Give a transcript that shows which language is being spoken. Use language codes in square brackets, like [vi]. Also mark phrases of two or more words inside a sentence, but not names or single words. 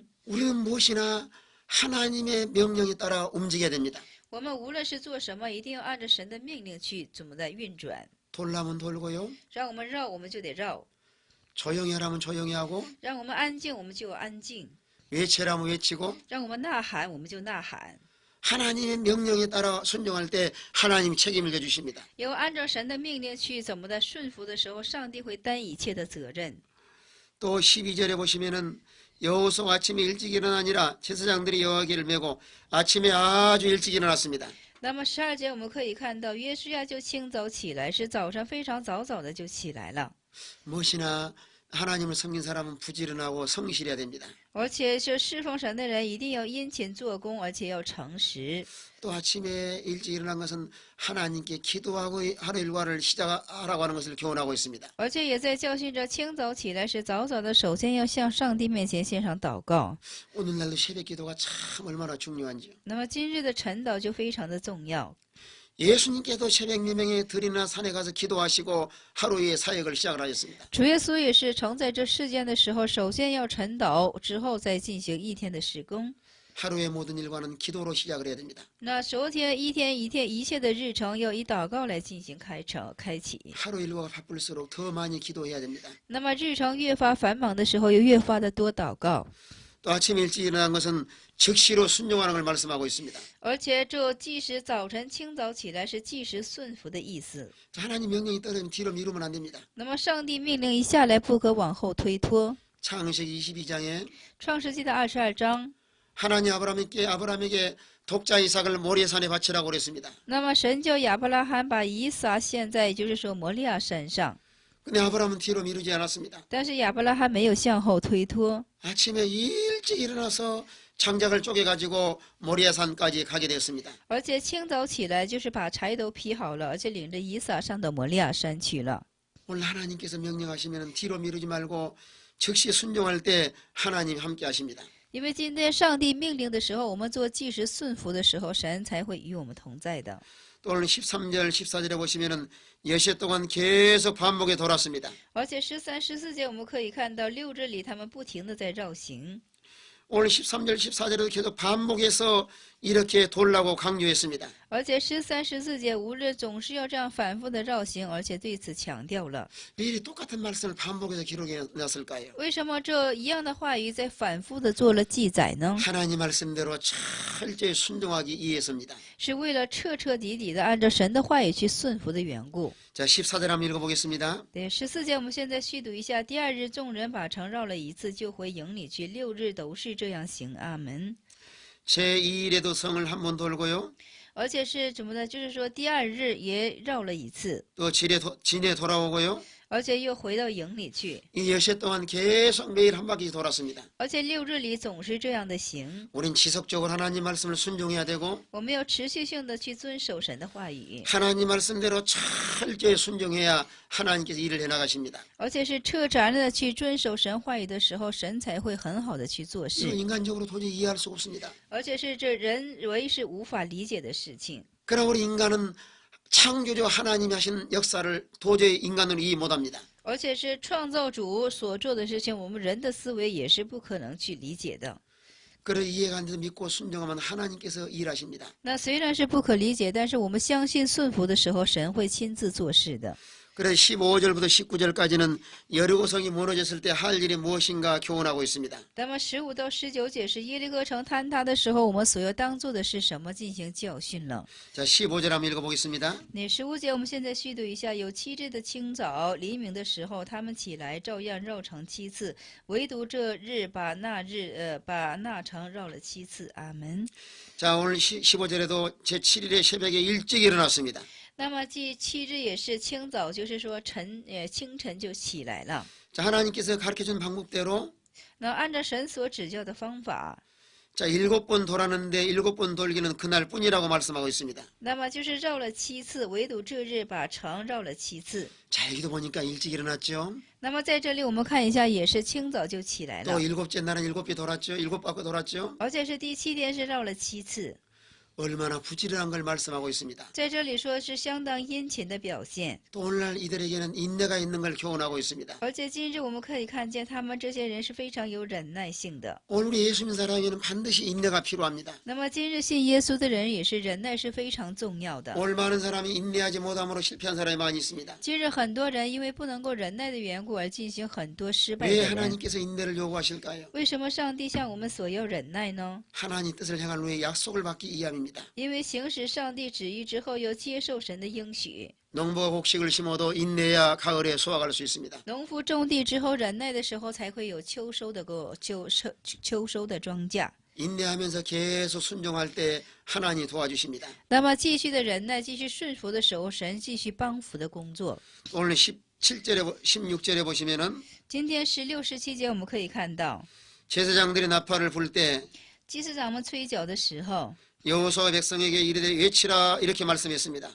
[ko] 우리는 무엇이나 하나님의 명령에 따라 움직여야 됩니다. [zh] 我们无论是做什么，一定要按照神的命令去怎么的运转。 [ko] 돌라면 돌고요. [zh] 让我们绕，我们就得绕； [ko] 조용히 하라면 조용히 하고 [zh] 让我们安静，我们就要安静； [ko] 외치라면 외치고 [zh] 让我们呐喊，我们就呐喊。 [ko] 하나님의 명령에 따라 순종할 때 하나님이 책임을 져주십니다. [zh] 有按照神的命令去怎么的顺服的时候，上帝会担一切的责任。 [ko] 또 12절에 보시면은 여호수아가 아침에 일찍 일어나니라 제사장들이 여호와를 메고 아침에 아주 일찍 일어났습니다. [zh] 那么12节我们可以看到，约书亚就清早起来，是早上非常早的就起来了。 [ko] 무엇이나 하나님을 섬긴 사람은 부지런하고 성실해야 됩니다. [zh] 而且是侍奉神的人一定要殷勤做工，而且要诚实。 [ko] 또 아침에 일찍 일어난 것은 하나님께 기도하고 하루 일과를 시작하라고 하는 것을 교훈하고 있습니다. [zh] 而且也在教训着清早起来是早早的，首先要向上帝面前献上祷告。 [ko] 오늘날도 새벽 기도가 참 얼마나 중요한지요. [zh] 那么今日的晨祷就非常的重要。 [ko] 예수님께도 새벽 예명에 들이나 산에 가서 기도하시고 하루의 사역을 시작을 하셨습니다. [zh] 主耶稣也是承在这世间的时候，首先要晨祷，之后再进行一天的事工。 [ko] 하루의 모든 일과는 기도로 시작을 해야 됩니다. [zh] 那首天一天一切的日程要以祷告来进行开启。 [ko] 하루 일과가 바쁠수록 더 많이 기도해야 됩니다. [zh] 那么日程越发繁忙的时候，又越发的多祷告。 [ko] 또 아침 일찍 일어난 것은 즉시로 순종하는 걸 말씀하고 있습니다. [zh] 而且这即使早晨清早起来是即时顺服的意思。 [ko] 하나님 명령이 떨어지면 뒤로 미루면 안 됩니다. [zh] 那么上帝命令一下来，不可往后推脱。 [ko] 창세기 22장에 [zh] 创世纪的22章， [ko] 하나님 아브라함에게 독자 이삭을 모리아산에 바치라고 그랬습니다. [zh] 那么神叫亚伯拉罕把以撒献在，就是说摩利亚山上， [ko] 근데 아브라함은 뒤로 미루지 않았습니다. [zh] 但是亚伯拉罕没有向后推脱， [ko] 아침에 일찍 일어나서 장작을 쪼개가지고 모리아산까지 가게 되었습니다. [zh] 而且清早起来就是把柴都劈好了，而且领着以撒上到摩利亚山去了。 [ko] 오늘 하나님께서 명령하시면 뒤로 미루지 말고 즉시 순종할 때 하나님 함께 하십니다. [zh] 因为今天上帝命令的时候，我们做即时顺服的时候，神才会与我们同在的。 [ko] 또 오늘 13절, 14절에 보시면은 여시 동안 계속 반복에 돌았습니다. [zh] 而且13、14节我们可以看到6日里他们不停的在绕行。 [ko] 오늘 13절, 14절에도 계속 반복해서 이렇게 돌라고 강조했습니다. [zh] 而且13、14节5日总是要这样反复的绕行，而且对此强调了。 [ko] 왜 이리 똑같은 말씀을 반복해서 기록해 놨을까요? [zh] 为什么这一样的话语在反复的做了记载呢？ [ko] 하나님 말씀대로 철저히 순종하기 위해서입니다. [zh] 是为了彻彻底底的按照神的话语去顺服的缘故。 [ko] 자, 14절 한번 읽어보겠습니다. [zh] 对14节，我们现在续读一下。第2日，众人把城绕了一次，就回营里去。6日都是这样行。阿门。 [ko] 제2일에도 성을 한 번 돌고요. [zh] 而且是怎么呢？就是说第2日也绕了一次， [ko] 또 진에 돌아오고요. [zh] 而且又回到营里去。 [ko] 이 여시 동안 계속 매일 한 바퀴 돌았습니다. [zh] 而且6日里总是这样的行。 [ko] 우린 지속적으로 하나님 말씀을 순종해야 되고 [zh] 我们要持续性的去遵守神的话语， [ko] 하나님 말씀대로 철저히 순종해야 하나님께서 일을 해나가십니다. [zh] 而且是彻查的去遵守神话语的时候，神才会很好的去做 [ko] 이거 [zh] 事。 [ko] 인간적으로 도저히 이해할 수가 없습니다. [zh] 而且是这人为是无法理解的事情。 [ko] 그러나 우리 인간은 창조주 하나님이 하신 역사를 도저히 인간으로 이해 못합니다. [zh] 而且是创造主所做的事情，我们人的思维也是不可能去理解的。 [ko] 그를 이해가 안 돼도 믿고 순종하면 하나님께서 일하십니다. [zh] 那虽然是不可理解，但是我们相信顺服的时候，神会亲自做事的。 [ko] 그래서 15절부터 19절까지는 여리고성이 무너졌을 때 할 일이 무엇인가 교훈하고 있습니다. [zh] 那么15到19节是耶利哥城坍塌的时候，我们所要当做的是什么进行教训了？ [ko] 자, 15절 한번 읽어보겠습니다. [zh] 那15节我们现在续读一下：有7日的清早，黎明的时候，他们起来，照样绕城7次，唯独这日把那城绕了7次。阿门。 [ko] 자, 오늘 15절에도 제7일에 새벽에 일찍 일어났습니다. [zh] 那么第7日也是清早，就是说清晨就起来了。 [ko] 자, 하나님께서 가르쳐준 방법대로 [zh] 那按照神所指教的方法， [ko] 자, 7번 돌았는데 7번 돌기는 그날뿐이라고 말씀하고 있습니다. [zh] 那么就是绕了7次，唯独这日把城绕了7次。 [ko] 자, 여기도 보니까 일찍 일어났죠. [zh] 那么在这里我们看一下，也是清早就起来 [ko] 또 [zh] 了， [ko] 7째 날은 7배 돌았죠. 7바퀴 돌았죠. [zh] 而且是第7天是绕了7次。 [ko] 얼마나 부지런한 걸 말씀하고 있습니다. [zh] 在这里说是相当殷勤的表现， [ko] 또 오늘날 이들에게는 인내가 있는 걸 교훈하고 있습니다. [zh] 而且今日我们可以看见他们这些人是非常有忍耐性的。 [ko] 오늘 우리 예수 믿는 사람에게는 반드시 인내가 필요합니다. [zh] 那么今日信耶稣的人也是忍耐是非常重要的。 [ko] 오늘 많은 사람이 인내하지 못함으로 실패한 사람이 많이 있습니다. [zh] 今日很多人因为不能够忍耐的缘故而进行很多失败 [ko] 왜 [zh] 的人。 [ko] 하나님께서 인내를 요구하실까요? [zh] 为什么上帝向我们所要忍耐呢？ [ko] 하나님 뜻을 향한 후에 약속을 받기 위함입니다. [zh] 因为行使上帝旨意之后，要接受神的应许。 [ko] 농부가 곡식을 심어도 인내야 가을에 수확할 수 있습니다. [zh] 农夫种地之后忍耐的时候，才会有秋收的庄稼。 [ko] 인내하면서 계속 순종할 때 하나님이 도와주십니다. [zh] 那么继续的忍耐，继续顺服的时候，神继续帮扶的工作。 [ko] 오늘 17절에 16절에 보시면은 [zh] 今天16、17节我们可以看到， [ko] 제사장들이 나팔을 불 때 [zh] 祭司长们吹角的时候， [ko] 여호수아가 백성에게 이르되 외치라 이렇게 말씀했습니다.